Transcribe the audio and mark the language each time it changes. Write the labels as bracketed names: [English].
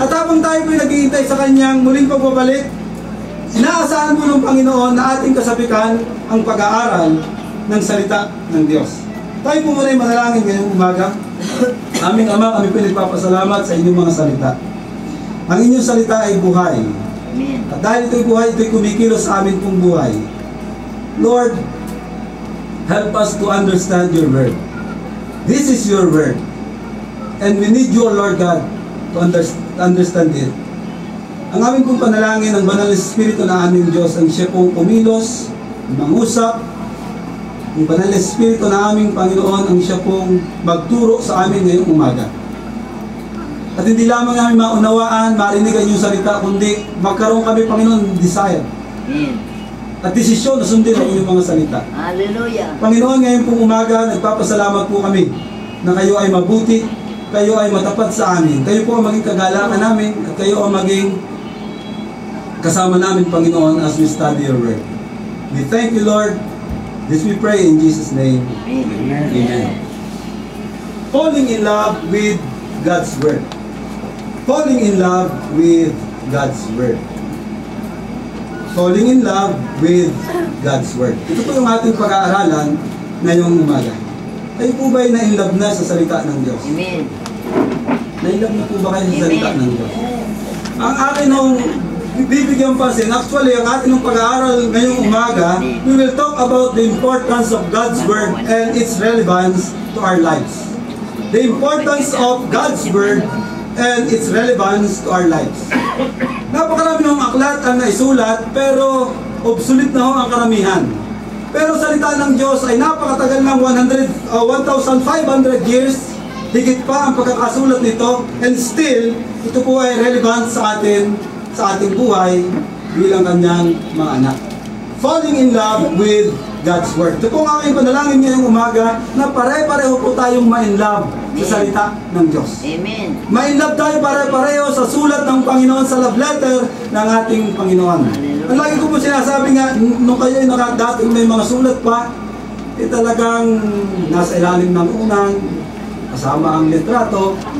[Filipino] At habang tayo po naghihintay sa kanyang muling pagbabalik, inaasahan mo ng Panginoon na ating kasabikan ang pag-aaral ng salita ng Diyos. Tayo po muna ay manalangin ngayong umaga. Aming Ama, kami po nagpapasalamat sa inyong mga salita. Ang inyong salita ay buhay. Amen. At dahil ito'y buhay, ito'y kumikilos sa amin pong buhay. [English] Lord, help us to understand your word. This is your word. And we need you, Lord God, to understand it. [Filipino] Ang aming pong panalangin ng Banal na Espiritu na aming Diyos, ang siya pong kumilos, mangusap, ang Banal na Espiritu na aming Panginoon, ang siya pong magturo sa amin ngayong umaga. At hindi lamang namin maunawaan, marinig ang iyong salita, kundi magkaroon kami, Panginoon, desire. At desisyon na sundin ang inyong mga salita. Hallelujah. Panginoon, ngayon pong umaga, nagpapasalamat po kami na kayo ay mabuti, kayo ay matapat sa amin. Kayo po ang maging kagalakan namin at kayo ang maging kasama namin, Panginoon, [English] as we study your word. We thank you, Lord. This we pray in Jesus' name. Amen. Amen. Falling in love with God's word. Falling in love with God's word. Falling in love with God's word. [Filipino] Ito po yung ating pag-aaralan ngayong umaga. Kayo po ba ay na-inlove na sa salita ng Diyos? Amen. Na-inlove na po ba kayo sa salita ng Diyos? Ang akin nung bibigyan pansin, [English] actually, [Filipino] ang ating pag-aaral ngayong umaga, [English] we will talk about the importance of God's word and its relevance to our lives. The importance of God's word and its relevance to our lives. [Filipino] Napakarami ng aklat ang naisulat, pero obsolete na ho ang karamihan. Pero salita ng Diyos ay napakatagal ng 1,500 years, higit pa ang pagkakasulat nito, [English] and still, [Filipino] ito po ay relevant sa ating buhay bilang kanyang mga anak. [English] Falling in love with God's word. [Filipino] Ito po ang aking panalangin ngayong umaga na pare-pareho po tayong ma-in-love sa salita ng Diyos. Amen. Ma-in-love tayo pare-pareho sa sulat ng Panginoon, sa love letter ng ating Panginoon. Ang lagi ko po sinasabi nga, nung kayo ay nakadating may mga sulat pa, talagang nasa ilalim ng unang, kasama ang litrato.